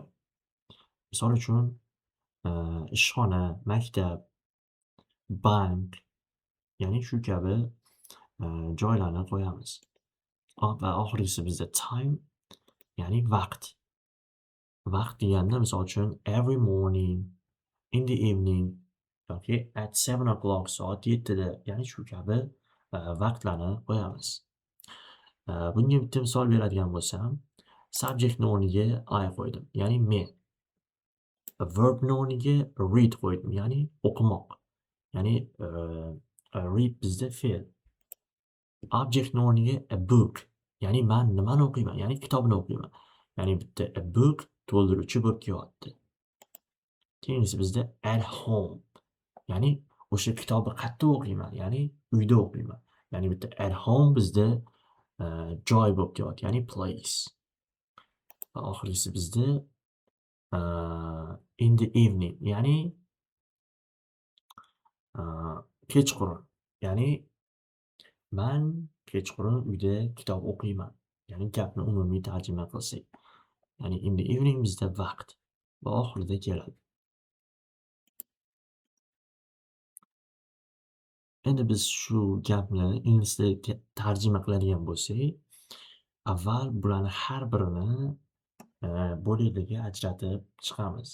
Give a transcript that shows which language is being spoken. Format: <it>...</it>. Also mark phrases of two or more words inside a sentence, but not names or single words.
<uz>Misol uchun ishxona, maktab, bank, ya'ni shu kabi joylarni qo'yamiz. Va oxirgisi bizda time, ya'ni vaqt. Vaqt deganda misol uchun</uz> <en>every morning, in the evening</en> <uz>yoki</uz> <en>at 7 o'clock</en> <uz>soat 7da, ya'ni shu kabi vaqtlarni qo'yamiz. Bunga bitta misol beradigan bo'lsam, subjektni o'rniga I qo'ydim, ya'ni men. Verbni o'rniga read qo'ydim, ya'ni o'qimoq. Ya'ni read bizda fe'l. Objectni o'rniga</uz> <en>a book,</en> <uz>ya'ni men nimani o'qiyman, ya'ni kitobni o'qiyman. Ya'ni bitta</uz> <en>a book</en> <uz>to'ldiruvchi bo'lib kelyapti. Keyingisi bizda</uz> <en>at home,</en> <uz>ya'ni o'sha kitobni qayerda o'qiyman, ya'ni uyda o'qiyman. Ya'ni bitta</uz> <en>at home</en> <uz>bizda joy bo'lib kelyapti, ya'ni place. Va oxirgisi bizda</uz> <en>in the evening,</en> <uz>ya'ni kechqurun. Ya'ni men kechqurun uyda kitob o'qiyman. Ya'ni gapni umumiy tarjima qilsak. Ya'ni</uz> <en>in the evening</en> <uz>bizda vaqt va oxirida keladi. Endi biz shu gapni ingliz tiliga tarjima qiladigan bo'lsak, avval bularni har birini bo'laklarga ajratib chiqamiz.</uz>